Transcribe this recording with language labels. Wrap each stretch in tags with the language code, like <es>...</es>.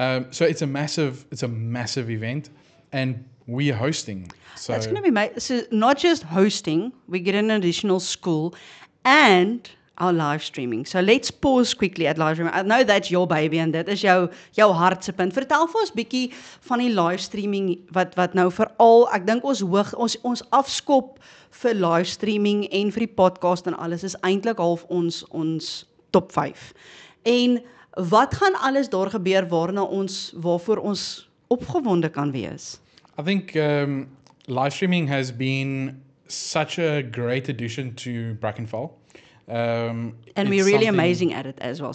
<en>So it's a massive event, and we are hosting. So That's going to be so not just hosting, we get an additional school and our live streaming. So let's pause quickly at live streaming. I know that's your baby and</en> <af>dit is jou hartse punt. Vertel vir ons bietjie van die live streaming wat nou veral, ek dink ons afskop vir live streaming en vir die podcast en alles is eintlik half ons top 5. En wat gaan alles daar gebeur waarvoor ons opgewonde kan wees?</af> <en>I think live streaming has been such a great addition to Brackenfell. And we're really amazing at it as well.</en>